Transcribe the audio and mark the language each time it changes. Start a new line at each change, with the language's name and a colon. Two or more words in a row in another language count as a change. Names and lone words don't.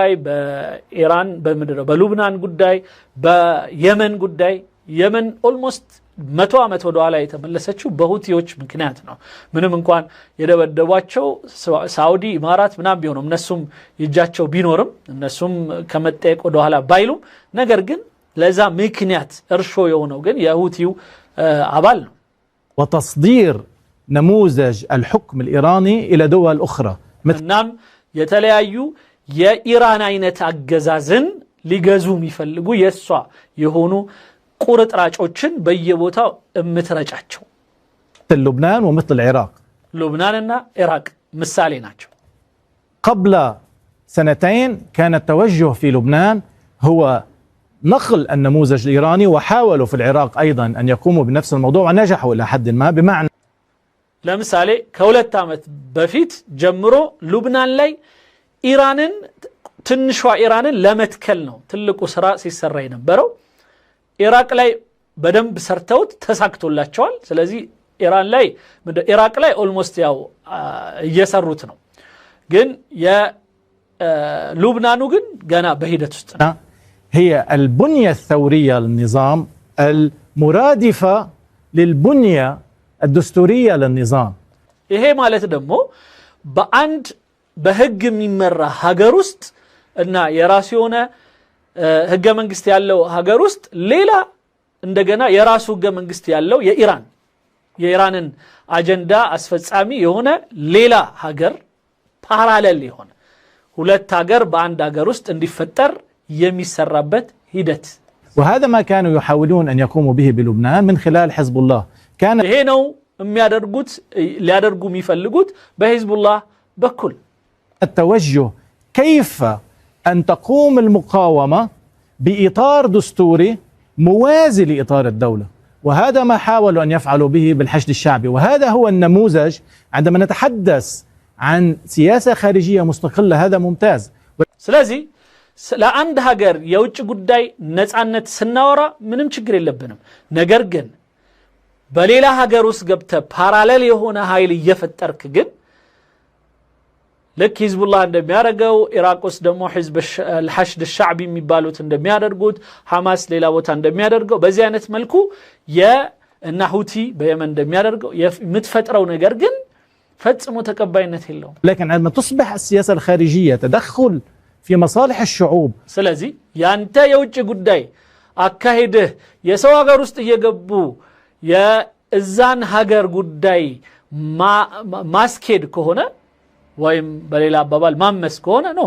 Amharic: ጉዳይ በኢራን በሉብናን ጉዳይ በየመን ጉዳይ የመን ኦልሞስት 100 ዓመት ወደ ኋላ የተመለሰችው በሁቲዎች ምክንያት ነው። ምንም እንኳን የደበደቧቸው ሳውዲ ኢማራት ምናም ቢሆንም እነሱም ይጃቸው ቢኖርም እነሱም ከመጠየቅ ወደ ኋላ ባይሉም ነገር ግን ለዛ ምክንያት እርሾ የሆነው ግን የሁቲው አባል ነው።
Arabic: وتصدير نموذج الحكم الإيراني إلى دول أخرى
Amharic: እናም የተለያዩ የኢራን አይነት አገዛዝን ሊገዙ የሚፈልጉ የሷ የሆኑ ቁርጥራጮችን በየቦታው እምትረጫቸው
Arabic: مثل لبنان ومثل العراق. لبناننا عراق مثالي ናቸው. قبل سنتين كان التوجه في لبنان هو نقل النموذج الإيراني، وحاولوا في العراق أيضا أن يقوموا بنفس الموضوع ونجحوا إلى حد ما. بمعنى
Amharic: ለምሳሌ ከሁለት ዓመት በፊት ጀምሮ ሉብናን ላይ ኢራንን ትንሿ ኢራንን ለመትከል ነው ትልቁ ስራ ሲሰራ የነበረው። ኢራቅ ላይ በደንብ ሰርተውት ተሳክቶላቸዋል። ስለዚህ ኢራቅ ላይ ኦልሞስት ያው እየሰሩት ነው። ግን የሉብናኑ ግን ገና በሂደት ውስጥ ነው።
Arabic: هي البنية الثورية للنظام المرادفة للبنية الدستورية للنظام.
Amharic: ይሄ ማለት ደግሞ በአንድ በህግ የሚመራ ሀገር ውስጥ እና የራሱ የሆነ ህገ መንግስት ያለው ሀገር ውስጥ ሌላ እንደገና የራሱ ህገ መንግስት ያለው የኢራንን አጀንዳ አስፈጻሚ የሆነ ሌላ ሀገር ፓራሌል የሆነ ሁለት ሀገር በአንድ ሀገር ውስጥ እንዲፈጠር የሚሰራበት ሂደት
Arabic: وهذا ما كانوا يحاولون أن يقوموا به بلبنان من خلال حزب الله. كان
Amharic: ይሄ ነው የሚያደርጉት ሊያደርጉ የሚፈልጉት በሂዝቡላህ በኩል
Arabic: التوجه كيف أن تقوم المقاومة بإطار دستوري موازي لإطار الدولة، وهذا ما حاولوا أن يفعلوا به بالحشد الشعبي. وهذا هو النموذج عندما نتحدث عن سياسة خارجية مستقلة. هذا ممتاز.
Amharic: ስለዚህ ለአንድ ሀገር የውጭ ጉዳይ ነፃነት ስናወራ ምንም ችግር የለብንም። ነገር ግን በሌላ ሀገር ውስጥ ገብተ ፓራሌል የሆነ ኃይል እየፈጠርክ ግን ልክ ሂዝቡላህ እንደሚያደርገው ኢራቅ ውስጥ ደግሞ ህዝብ
Arabic: الحشد الشعبي
Amharic: የሚባሉት እንደሚያደርጉት ሐማስ ሌላ ቦታ እንደሚያደርገው በዚህ አይነት መልኩ የእና ሁቲ በየመን እንደሚያደርገው የምትፈጥረው ነገር ግን ፈጽሞ ተቀባይነት የለውም።
Arabic: لكن عندما تصبح السياسة الخارجية تدخل في مصالح الشعوب
Amharic: ስለዚህ ያንተ የውጭ ጉዳይ አካሄድህ የሰው ሀገር ውስጥ እየገቡ የእዛን ሀገር ጉዳይ ማስኬድ ከሆነ ወይም በሌላ አባባል ማመስ ከሆነ ነው